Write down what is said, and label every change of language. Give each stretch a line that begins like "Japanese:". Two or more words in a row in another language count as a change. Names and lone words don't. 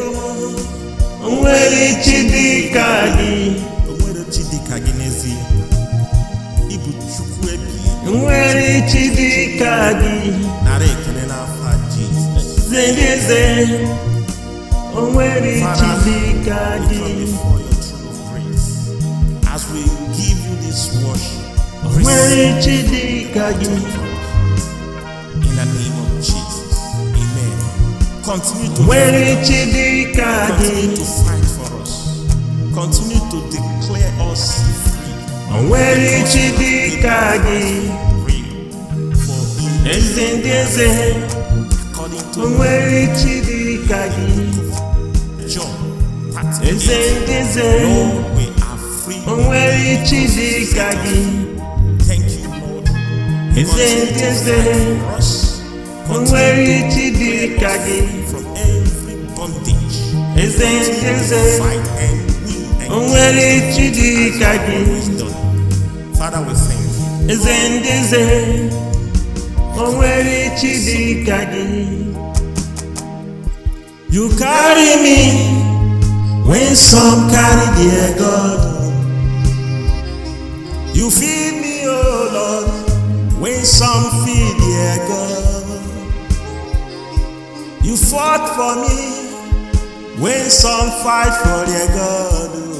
Igbo: onwere chi dị ka gị. onwere chi dị ka gị n'ezie. Ị bụ Chukwu ebighị. Onwere chi dị ka gị. Nara ekele n'afa Jizọs. Eze, onwere chi dị ka
English: We
Igbo: gị.
English: come before your throne of grace as we give you this worship.
Igbo: Onwere chi dị ka gị.
English: In the name of Jesus, amen. Continue to
Igbo: Onwere chi dị ka gị.
English: continue to fight for us. Continue to declare us free.
Igbo: Onwere chi dị ka gị.
English: Free. For in
Igbo: Eze ndị eze,
English: according to
Igbo: onwere chi dị ka gị.
English: John
Igbo: Eze
English: 38,
Igbo: ndị eze,
English: Lord, we are free.
Igbo: onwere chi dị ka gị.
English: Thank you, Lord.
Igbo: Eze ndị eze,
English: For us.
Igbo: onwere chi dị ka gị.
English: From every bondage.
Igbo: Eze ndị eze,
English: Fight and win and
Igbo: onwere chi dị ka gị.
English: wisdom. Father, we thank you.
Igbo: Eze ndị eze, onwere chi dị ka gị.
English: You carry me when some carry their God. You feed me, oh Lord, when some feed their God. You fought for me when some fight for their God.